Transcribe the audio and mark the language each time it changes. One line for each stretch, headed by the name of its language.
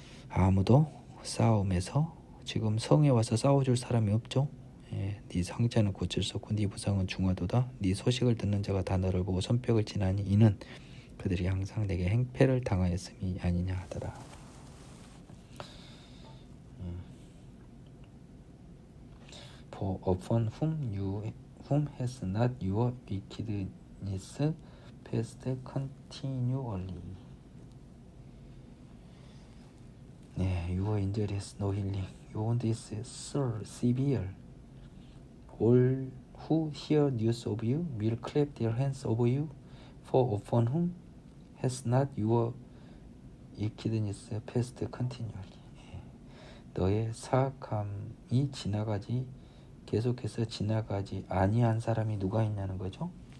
Korean: 아무도 싸움에서 지금 성에 와서 싸워줄 사람이 없죠. 네 상자는 고칠 수 없고 네 부상은 중하도다. 네 소식을 듣는 자가 다 너를 보고 손뼉을 치나니 이는 그들이 항상 내게 행패를 당하였음이 아니냐 하더라.
English: For upon whom has not your wickedness passed continually. Your injury has no healing. Your wound is severe. All who hear news of you will clap their hands over you. For upon whom has not your wickedness passed continually.
Korean: 너의 사악함이 계속해서 지나가지 아니한 사람이 누가 있냐는 거죠.